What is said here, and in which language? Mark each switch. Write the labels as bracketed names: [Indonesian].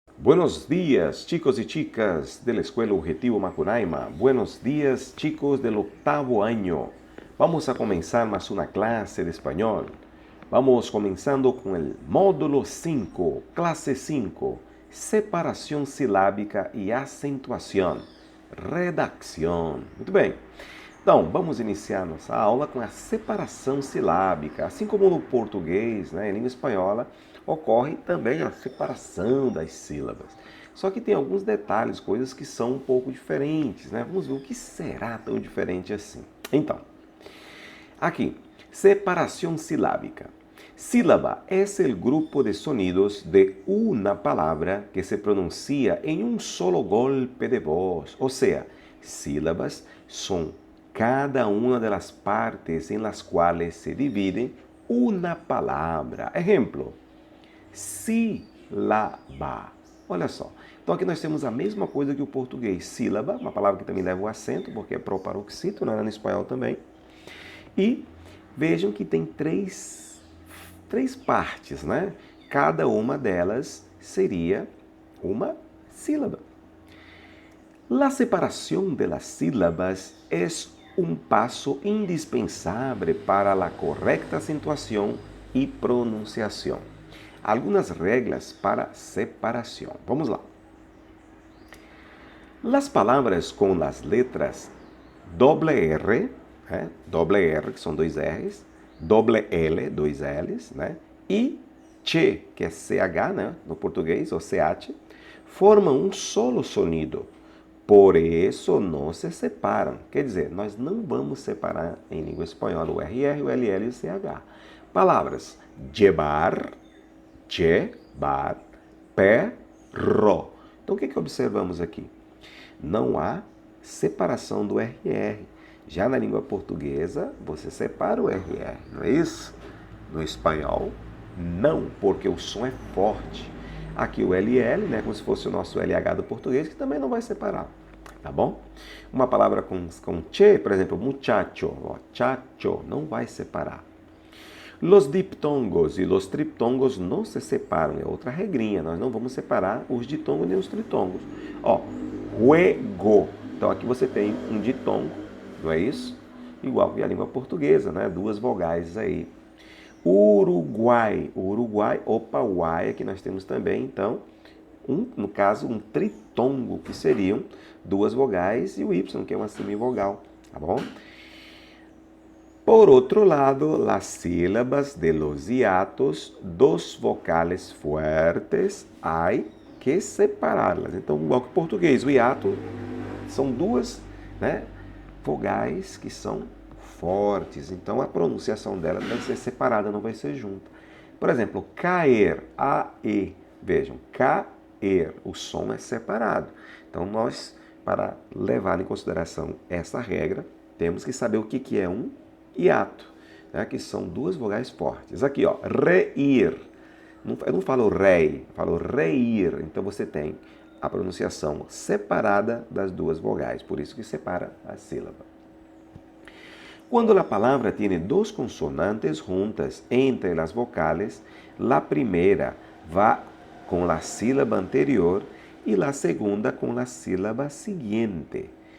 [Spanish] Buenos días, chicos y chicas de la Escuela Objetivo Macunaíma. Buenos días, chicos del octavo año. Vamos a comenzar más una clase de español. Vamos comenzando con el módulo 5, clase 5, [Portuguese] separação silábica e acentuação, redação. Muito bem. Então, vamos iniciar nossa aula com a separação silábica. Assim como no português, em língua espanhola, ocorre também a separação das sílabas. Só que tem alguns detalhes, coisas que são um pouco diferentes, Vamos ver o que será tão diferente assim. Então, aqui, separação silábica. [Spanish] Sílaba es el grupo de sonidos de una palabra que se pronuncia en un solo golpe de voz. O sea, sílabas son cada una de las partes en las cuales se divide una palabra. Ejemplo, sílaba. [Portuguese] Olha só. Então aqui nós temos a mesma coisa que o português. Sílaba, uma palavra que também leva o acento, porque é proparoxítono, no espanhol também. E vejam que tem três partes, Cada uma delas seria uma sílaba. [Spanish] La separación de las sílabas es un paso indispensable para la correcta acentuación y pronunciación. Algunas reglas para separación. [Portuguese] Vamos lá. [Spanish] Las palabras con las letras doble R, [Portuguese] doble R, que são dois R's, doble L, dois L's, e che, que é CH, no português, ou CH, formam um solo sonido. Por isso não se separam. Quer dizer, nós não vamos separar em língua espanhola o RR, o LL e o CH. Palavras llevar, llevar, perro. Então o que observamos aqui? Não há separação do RR. Já na língua portuguesa, você separa o RR, não é isso? No espanhol, não, porque o som é forte. Aqui o LL, como se fosse o nosso LH do português, que também não vai separar, tá bom? Uma palavra com che, por exemplo, muchacho, chacho, não vai separar. [Spanish] Los diptongos e los triptongos [Portuguese] não se separam, é outra regrinha, nós não vamos separar os ditongos nem os tritongos. Juego, então aqui você tem um ditongo, não é isso? Igual que a língua portuguesa, duas vogais aí. Uruguai, uai, aqui nós temos também, então, no caso, um tritongo, que seriam duas vogais, e o Y, que é uma semivogal, tá bom? Por outro lado, [Spanish] las sílabas de los hiatos, dos vocales fuertes, hay que separá-las. [Portuguese] Então, igual que o português, o hiato são duas, vogais que são fortes, então a pronunciação dela vai ser separada, não vai ser junta. Por exemplo, cair, A-E, vejam, cair, o som é separado. Então nós, para levar em consideração essa regra, temos que saber o que é um hiato, que são duas vogais fortes. Aqui, reir, eu não falo rei, falo reir, então você tem a pronunciação separada das duas vogais, por isso que separa a sílaba. [Spanish] Cuando la palabra tiene dos consonantes juntas entre las vocales, la primera va con la sílaba anterior y la segunda com la sílaba siguiente.